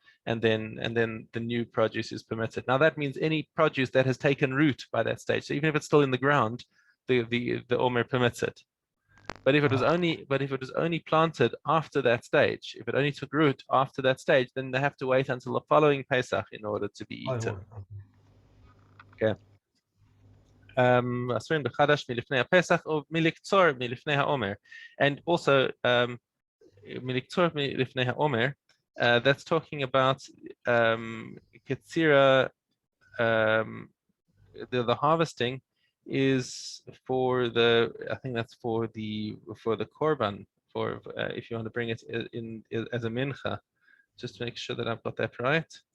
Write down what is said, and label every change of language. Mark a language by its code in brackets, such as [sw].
[en] and then the new produce is permitted. Now that means any produce that has taken root by that stage. So even if it's still in the ground, the Omer permits it. But if it was only planted after that stage, if it only took root after that stage, then they have to wait until the following Pesach in order to be eaten. Okay. [he] אסורים בחדש מלפני הפסח או מלקצור מלפני העומר. [en] And also [he] מלקצור מלפני העומר, [en] that's talking about Ketzira, the harvesting is for the, I think that's for the korban, for if you want to bring it in as a mincha, just to make sure that I've got that right.